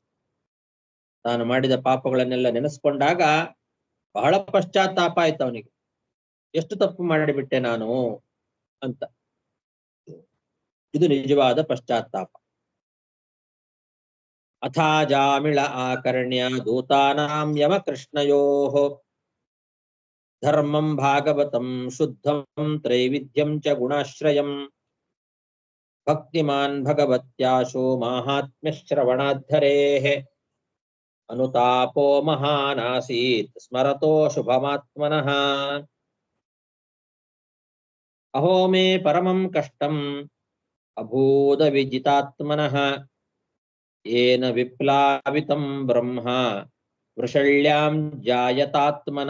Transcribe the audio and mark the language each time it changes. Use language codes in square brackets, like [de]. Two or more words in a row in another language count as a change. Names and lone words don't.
[kn] ತಾನು ಮಾಡಿದ ಪಾಪಗಳನ್ನೆಲ್ಲ ನೆನೆಸ್ಕೊಂಡಾಗ ಬಹಳ ಪಶ್ಚಾತ್ತಾಪ ಆಯ್ತು ಅವನಿಗೆ. ಎಷ್ಟು ತಪ್ಪು ಮಾಡಿಬಿಟ್ಟೆ ನಾನು ಅಂತ. ಇದು ನಿಜವಾದ ಪಶ್ಚಾತ್ತಾಪ. [sa] ಅಥಾಜಾಮಿಳ ಆಕರ್ಣ್ಯ ದೂತಾನಾಂ ಯಮಕೃಷ್ಣಯೋಃ ಧರ್ಮಂ ಭಾಗವತಂ ಶುದ್ಧಂ ತ್ರೈವಿಧ್ಯಂ ಚ ಗುಣಾಶ್ರಯಂ ಭಕ್ತಿಮಾನ್ ಭಗವತ್ಯಾಶೋ ಮಾಹಾತ್ಮ್ಯಶ್ರವಣಾಧರೇಃ ಅನುತಾಪೋ ಮಹಾನಾಸೀತ್ ಸ್ಮರತೋ ಶುಭಮಾತ್ಮನಃ. ಅಹೋ ಮೇ ಪರಮಂ ಕಷ್ಟಂ ಅಭೂದ ವಿಜಿತಾತ್ಮನಃ ಏನ ವಿಪ್ಲಾವಿತಂ ಬ್ರಹ್ಮ ವೃಷಳ್ಯಾಂ ಜಾಯತಾತ್ಮನ.